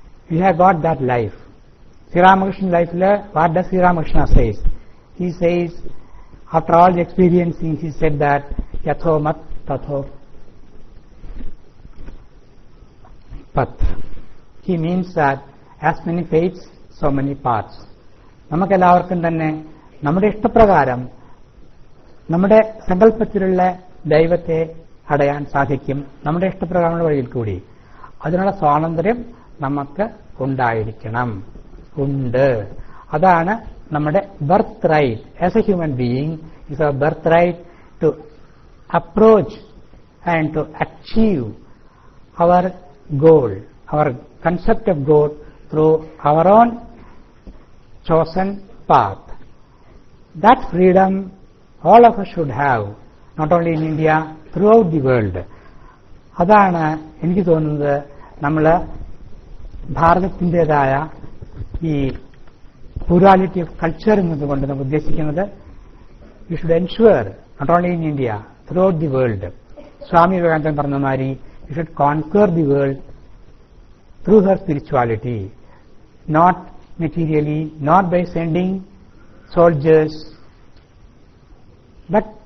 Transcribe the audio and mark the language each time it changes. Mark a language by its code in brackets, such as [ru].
[en] We have got that life. Sri Ramakrishna life, what does Sri Ramakrishna says? He says, after all the experiencing, he said that, [bn] Yatho mat tatho pat. [en] He means that as many faiths, so many paths. [ml] നമുക്കെല്ലാവർക്കും തന്നെ നമ്മുടെ ഇഷ്ടപ്രകാരം നമ്മുടെ സങ്കല്പത്തിലുള്ള ദൈവത്തെ അടയാൻ സാധിക്കും, നമ്മുടെ ഇഷ്ടപ്രകാരമുള്ള വഴിയിൽ കൂടി. അതിനുള്ള സ്വാതന്ത്ര്യം നമുക്ക് ഉണ്ടായിരിക്കണം, ഉണ്ട്. അതാണ് നമ്മുടെ [en] Birth right. As a human being is our birth right to approach and to achieve our goal, our concept of god through our own chosen path. That freedom all of us should have, not only in India, throughout the world. [ml] അതാണ് എനിക്ക് തോന്നുന്നത് നമ്മൾ ഭാരതത്തിൻ്റെതായ ഈ [en] plurality of culture [ml] എന്നതുകൊണ്ട് നമുക്ക് ഉദ്ദേശിക്കുന്നത്. [en] We should ensure, not only in India, throughout the world. [ml] സ്വാമി വിവേകാനന്ദൻ പറഞ്ഞ മാതിരി [en] we should conquer the world through her spirituality, not materially, not by sending soldiers, but